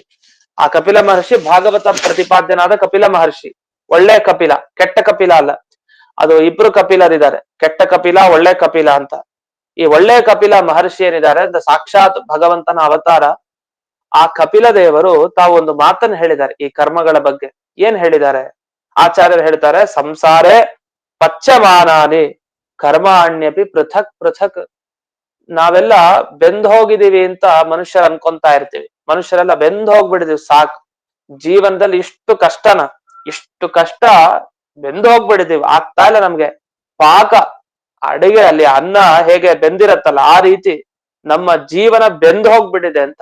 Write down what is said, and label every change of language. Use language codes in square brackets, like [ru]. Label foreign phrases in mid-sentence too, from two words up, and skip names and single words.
[kn] ಆ ಕಪಿಲ ಮಹರ್ಷಿ ಭಾಗವತ ಪ್ರತಿಪಾದ್ಯನಾದ ಕಪಿಲ ಮಹರ್ಷಿ, ಒಳ್ಳೆ ಕಪಿಲ, ಕೆಟ್ಟ ಕಪಿಲ ಅಲ್ಲ. ಅದು ಇಬ್ರು ಕಪಿಲರಿದ್ದಾರೆ, ಕೆಟ್ಟ ಕಪಿಲ, ಒಳ್ಳೆ ಕಪಿಲ ಅಂತ. ಈ ಒಳ್ಳೆ ಕಪಿಲ ಮಹರ್ಷಿ ಏನಿದ್ದಾರೆ ಅಂತ ಸಾಕ್ಷಾತ್ ಭಗವಂತನ ಅವತಾರ. ಆ ಕಪಿಲ ದೇವರು ತಾವು ಒಂದು ಮಾತನ್ನು ಹೇಳಿದ್ದಾರೆ ಈ ಕರ್ಮಗಳ ಬಗ್ಗೆ. ಏನ್ ಹೇಳಿದ್ದಾರೆ? ಆಚಾರ್ಯರು ಹೇಳ್ತಾರೆ, [sa] ಸಂಸಾರೇ ಪಚ್ಚಮಾನಾನಿ ಕರ್ಮಾಣ್ಯಪಿ ಪೃಥಕ್ ಪೃಥಕ್. [kn] ನಾವೆಲ್ಲ ಬೆಂದ್ ಹೋಗಿದೀವಿ ಅಂತ ಮನುಷ್ಯರು ಅನ್ಕೊಂತಾ ಇರ್ತೀವಿ. ಮನುಷ್ಯರೆಲ್ಲ ಬೆಂದ್ ಹೋಗ್ಬಿಡಿದೀವಿ, ಸಾಕು ಜೀವನದಲ್ಲಿ ಇಷ್ಟು ಕಷ್ಟ ಬೆಂದು ಹೋಗ್ಬಿಡಿದೀವಿ, ಆಗ್ತಾ ಇಲ್ಲ ನಮ್ಗೆ. ಪಾಕ ಅಡಿಗೆ ಅಲ್ಲಿ ಅನ್ನ ಹೇಗೆ ಬೆಂದಿರತ್ತಲ್ಲ, ಆ ರೀತಿ ನಮ್ಮ ಜೀವನ ಬೆಂದು ಹೋಗ್ಬಿಟ್ಟಿದೆ ಅಂತ.